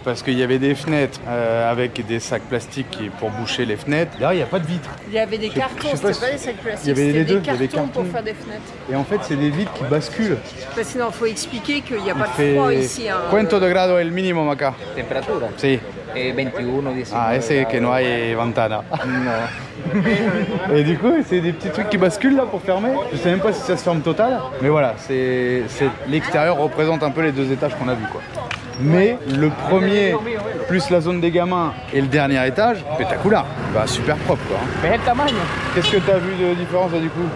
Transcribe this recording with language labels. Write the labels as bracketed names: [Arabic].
[French] Parce qu'il y avait des fenêtres avec des sacs plastiques pour boucher les fenêtres. Là, il n'y a pas de vitres. Il y avait des cartons, c'était pas des sacs plastiques, c'était des cartons pour faire des fenêtres. Et en fait, c'est des vitres qui basculent. Parce qu'il faut expliquer qu'il n'y a pas de froid ici. Hein. [Spanish] Cuánto de grado es el mínimo acá? Temperatura. Sí. 21, 19. Ah, ese que no hay ventana. [French] Et du coup, c'est des petits trucs qui basculent là pour fermer. Je sais même pas si ça se ferme total. Mais voilà, l'extérieur représente un peu les 2 étages qu'on a vus, quoi. Mais le premier, plus la zone des gamins et le dernier étage, spectaculaire. Bah, super propre, quoi. Qu'est-ce que tu as vu de différence là, du coup?